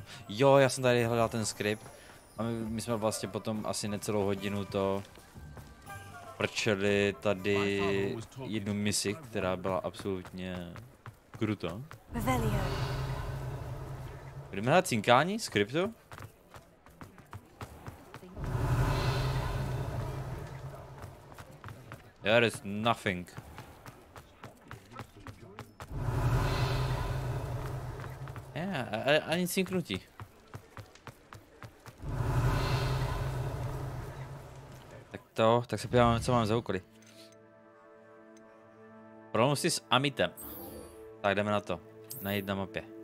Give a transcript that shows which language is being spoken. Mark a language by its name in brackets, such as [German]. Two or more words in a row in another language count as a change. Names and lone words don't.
[Czech] Jo, já jsem tady hledal ten skript. A my jsme vlastně potom asi necelou hodinu to prčeli tady jednu misi, která byla absolutně krutá. Budeme hrát cinkání, skriptu? [English] There is nothing. [Czech] Ani cinknutí. Tak se podíváme, co mám za úkoly. Problém si s amitem. Tak jdeme na to. Najít na mapě.